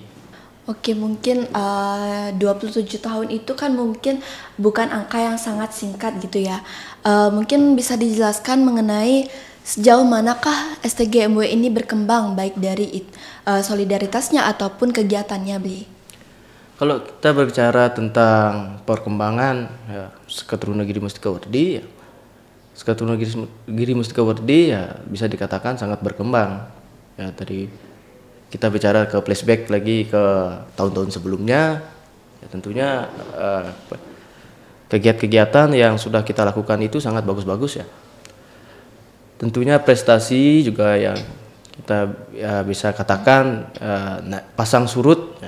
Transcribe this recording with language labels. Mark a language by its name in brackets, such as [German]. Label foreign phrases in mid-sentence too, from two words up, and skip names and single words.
[Indonesian] Oke, mungkin 27 tahun itu kan mungkin bukan angka yang sangat singkat gitu ya. Mungkin bisa dijelaskan mengenai sejauh manakah STGMW ini berkembang baik dari solidaritasnya ataupun kegiatannya, Bli? Kalau kita berbicara tentang perkembangan ya, Seketruna Giri Mustika Werdi ya, Seketruna Giri Mustika Werdi ya bisa dikatakan sangat berkembang ya. Dari kita bicara ke flashback lagi ke tahun-tahun sebelumnya ya, tentunya kegiatan-kegiatan yang sudah kita lakukan itu sangat bagus-bagus ya. Tentunya prestasi juga yang kita ya, bisa katakan pasang surut ya.